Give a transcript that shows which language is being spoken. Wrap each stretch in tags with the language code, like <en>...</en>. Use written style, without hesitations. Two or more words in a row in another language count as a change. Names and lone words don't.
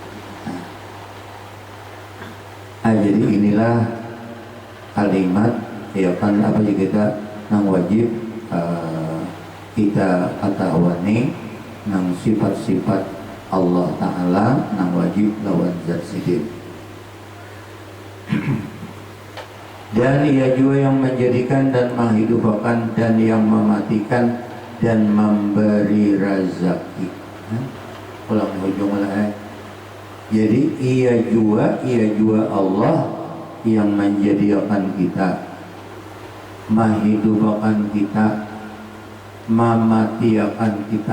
<id>Jadi inilah kalimat ya kan apa sih kita nang wajib kita ketahuani nang sifat-sifat Allah Ta'ala nang wajib lawan zat sidin. Dan ia juga yang menjadikan dan menghidupkan dan yang mematikan dan memberi rezeki.</id> <bjn>Ulang ujung lah.</bjn> <id>Jadi ia juga Allah yang menjadikan kita, menghidupkan kita, mematikan kita.</id>